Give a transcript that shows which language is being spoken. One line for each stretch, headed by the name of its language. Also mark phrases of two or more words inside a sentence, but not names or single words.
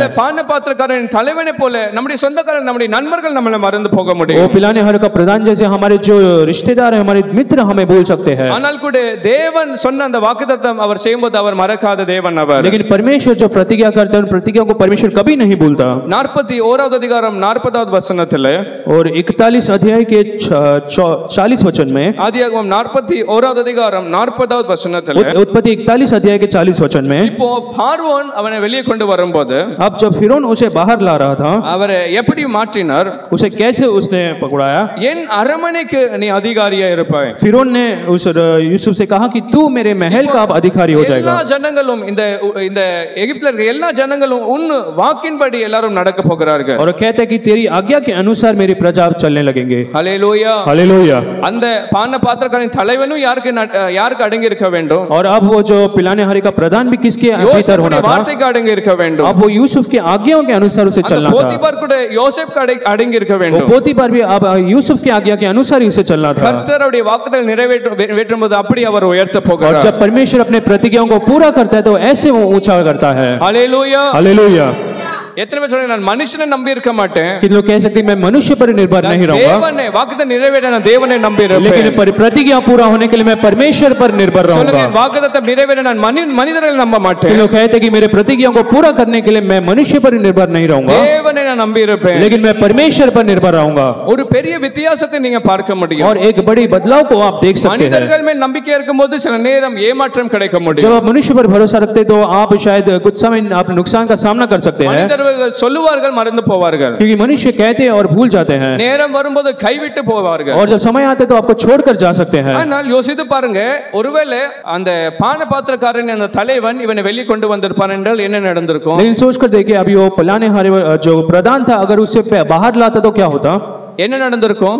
Tamil: அந்த பான பாத்திரக்காரனின் தலைவனை போல நம்முடைய சொந்தக்காரர் நம்முடைய நண்பர்கள் நம்மளை மறந்து போக முடியும்.
Hindi: वो पिलाने वाले का प्रधान जैसे हमारे जो रिश्तेदार हैं, हमारे मित्र हमें भूल सकते हैं.
Tamil: ஆனால் கூட தேவன் சொன்ன அந்த வாக்குத்தத்தம் அவர் செய்யும்போது அவர் மறக்காத தேவன் அவர்.
Hindi: लेकिन परमेश्वर जो प्रतिज्ञा करते हैं, प्रतिज्ञा को परमेश्वर कभी नहीं भूलता.
Tamil: 41வது அதிகாரம் 40வது வசனத்திலே,
Hindi: और 41 अध्याय के 40 वचन में,
Tamil: ஆதியாகமம் 41வது அதிகாரம் 40வது வசனத்திலே,
Hindi: उत्पत्ति 41 अध्याय के 40 वचन में,
Tamil: இப்போ பார்வோன் அவனை வெளியே கொண்டு வரும்போது,
Hindi: अब जब फिरौन उसे बाहर ला रहा था,
Tamil: அவரை எப்படி மாற்றினார்?
Hindi: उसे कैसे उसने पकड़ाया?
Tamil: என் அரமனைக்கு நீ அதிகாரியா இருப்பாய்.
Hindi: फिरौन ने उस यूसुफ से कहा कि तू मेरे महल का अब अधिकारी हो जाएगा.
Tamil: எல்லா ஜனங்களும் இந்த எகிப்தில இருக்க எல்லா ஜனங்களும் உன் வாக்கின்படி எல்லாரும் நடக்க போகிறார்கள்.
Hindi: और कहते हैं कि तेरी आज्ञा के अनुसार मेरी प्रजा चलने लगेंगे. हालेलुया, हालेलुया.
Tamil: அந்த பான பாத்திரக்காரன் தலைவனும் யாருக்கு அடங்கி இருக்க வேண்டும்?
Hindi: और अब वो जो पिलाने हारे का प्रधान भी किसके भीतर होना था?
Tamil: வார்த்தைக்கு அடங்கி இருக்க வேண்டும்.
Hindi: अब वो यूसुफ की आज्ञाओं के अनुसार उसे चलना था.
Tamil: போத்திபார் கூட யோசேப்புக்கு அடங்கி இருக்க வேண்டும்.
Hindi: पोतीफर भी अब यूसुफ की आज्ञा के अनुसार ही उसे चलना था.
Tamil: கர்த்தருடைய வாக்குத்தத்தங்களை நிறைவேற்றும்போது அப்படி அவர் उयर्த்த போகிறார்.
Hindi: और जब परमेश्वर अपने प्रतिज्ञाओं को पूरा करता है तो ऐसे वो ऊंचा करता है. हालेलुया, हालेलुया.
Tamil: எத்தனை பேர் சொல்றாங்க நான் மனுஷனை நம்பி இருக்க மாட்டேன்.
Hindi: कितने लोग कह सकते हैं मैं मनुष्य पर निर्भर नहीं रहूंगा,
Tamil: தேவனை வாக்குத்தத்தம் நிறைவேற்ற நான் தேவனை நம்பி இருப்பேன்.
Hindi: लेकिन प्रतिज्ञा पूरा होने के लिए मैं परमेश्वर पर निर्भर रहूंगा.
Tamil: சொல்லுங்க வாக்குத்தத்தம் நிறைவேற்ற நான் மனிதர்களை நம்ப மாட்டேன்.
Hindi: लोग कहते हैं कि मेरे प्रतिज्ञा को पूरा करने के लिए मैं मनुष्य पर निर्भर नहीं रहूंगा,
Tamil: தேவனை நான் நம்பி இருப்பேன்.
Hindi: लेकिन मैं परमेश्वर पर निर्भर रहूंगा.
Tamil: ஒரு பெரிய வித்தியாசத்தை நீங்க பார்க்க முடியும்.
Hindi: और एक बड़ी बदलाव को आप देख सकते हैं.
Tamil: மனிதர்கள் மேல் நம்பிக்கை இருக்கும்போது சில நேரம் ஏமாற்றம் கிடைக்க முடியும்.
Hindi: जब आप मनुष्य पर भरोसा रखते तो आप शायद कुछ समय आप नुकसान का सामना कर सकते हैं.
Tamil: மனிதர்கள் சொல்லுவார்கள் மறந்து போவார்கள்,
Hindi: क्योंकि मनुष्य कहते हैं और भूल जाते हैं.
Tamil: நேரம் வரும்போது கைவிட்டு போவார்கள்.
Hindi: और जब समय आते तो आपको छोड़कर जा सकते हैं.
Tamil: ஆனால் யோசித்து பாருங்க, ஒருவேளை அந்த பான பாத்திரக்காரன் அந்த தலைவன் இவனை வெளியே கொண்டு வந்திருப்பான் என்றால் என்ன நடந்திருக்கும்?
Hindi: लेकिन सोचकर देखिए अभी वो पिलाने हारे जो प्रधान था अगर उसे बाहर लाता तो क्या होता?
Tamil: என்ன நடந்திருக்கும்?